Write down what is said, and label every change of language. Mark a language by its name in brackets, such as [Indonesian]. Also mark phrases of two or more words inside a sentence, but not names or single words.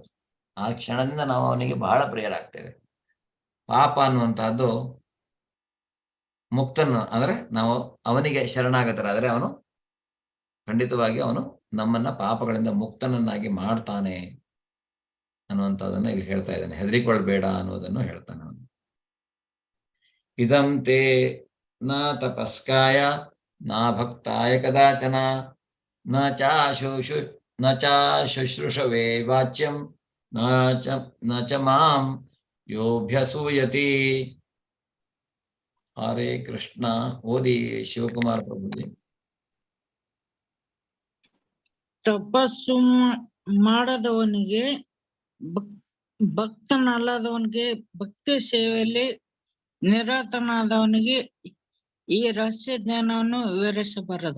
[Kannada] ಆ ಕ್ಷಣದಿಂದ ನಾವು ಅವನಿಗೆ ಬಹಳ ಪ್ರಿಯರಾಗ್ತೇವೆ. ಪಾಪ ಅನ್ನುವಂತಹದ್ದು ಮುಕ್ತನ ಅಂದ್ರೆ ನಾವು ಅವನಿಗೆ ಶರಣಾಗತರಾದ್ರೆ ಅವನು ಖಂಡಿತವಾಗಿ ಅವನು ನಮ್ಮನ್ನ ಪಾಪಗಳಿಂದ ಮುಕ್ತನನ್ನಾಗಿ ಮಾಡ್ತಾನೆ ಅನ್ನುವಂಥದ್ದನ್ನು ಇಲ್ಲಿ ಹೇಳ್ತಾ ಇದ್ದಾನೆ. ಹೆದರಿಕೊಳ್ಬೇಡ ಅನ್ನೋದನ್ನು ಹೇಳ್ತಾನೆ ಅವನು. [Sanskrit] ಇದಂ ತೇ ನ ತಪಸ್ಕಾಯ ನ ಭಕ್ತಾಯ ಕದಾಚನ ನ ಚ ಶುಶ್ರೂಷವೇ ವಾಚ್ಯಂ ನ ಚ ಮಾಂ ಯೋಭ್ಯಸೂಯತಿ. [Kannada] ಹರೇ ಕೃಷ್ಣ. ಓದಿ ಶಿವಕುಮಾರ ಪ್ರಭುಜಿ. ತಪಸ್ಸು ಮಾಡದವನಿಗೆ ಭಕ್ತನಲ್ಲದವನಿಗೆ ಭಕ್ತಿ ಸೇವೆಯಲ್ಲಿ ನಿರತನಾದವನಿಗೆ ಈ ರಹಸ್ಯ ಜ್ಞಾನವನ್ನು ವಿವರಿಸಬಾರದು.